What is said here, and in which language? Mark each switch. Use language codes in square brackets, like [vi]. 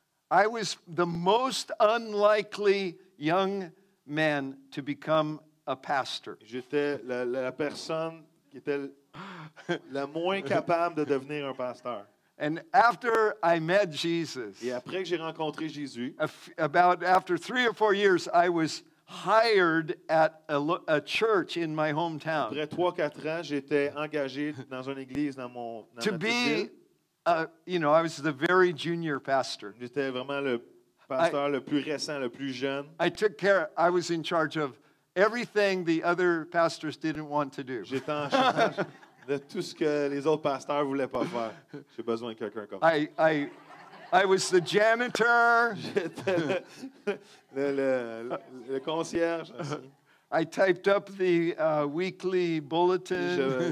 [en] I was the most unlikely young man to become a pastor. [fr] j'étais la personne qui était la moins capable de devenir un pasteur. [en] And after I met Jesus, [fr] Et après que j'ai rencontré Jésus, [en] after 3 or 4 years, I was hired at a church in my hometown [fr] après 3-4 ans, j'étais engagé dans une église dans [en] to [fr] ma petite [en] be, [fr] ville. [en] I was the very junior pastor. [fr] J'étais vraiment le pasteur le plus récent, le plus jeune. [en] I was in charge of everything the other pastors didn't want to do. [fr] J'étais en charge de tout ce que les autres pasteurs ne voulaient pas faire. J'ai besoin de quelqu'un comme ça. [en] I was the janitor. [fr] J'étais le concierge. Aussi. [en] I typed up the weekly bulletin.